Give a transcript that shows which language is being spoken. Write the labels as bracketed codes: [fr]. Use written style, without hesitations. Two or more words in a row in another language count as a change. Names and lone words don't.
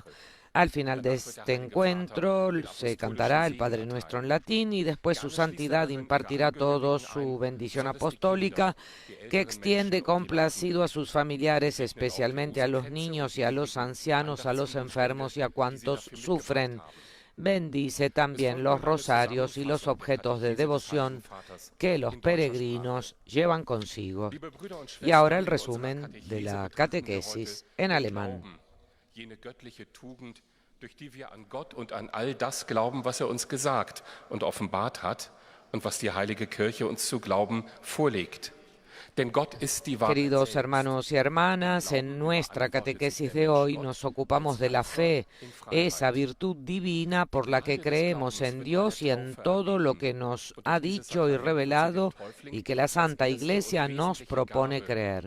[es] Al final de este encuentro se cantará el Padre Nuestro en latín y después su santidad impartirá a todos su bendición apostólica que extiende complacido a sus familiares, especialmente a los niños y a los ancianos, a los enfermos y a cuantos sufren. Bendice también los rosarios y los objetos de devoción que los peregrinos llevan consigo. Y ahora el resumen de la catequesis en alemán. [de] Jene göttliche Tugend, durch die wir an Gott und an all das glauben, was uns gesagt und offenbart hat und was die Heilige Kirche uns zu glauben vorlegt. Denn Gott ist die Wahrheit. [es] Queridos hermanos y hermanas, en nuestra catequesis de hoy nos ocupamos de la fe, esa virtud divina por la que creemos en Dios y en todo lo que nos ha dicho y revelado y que la Santa Iglesia nos propone creer.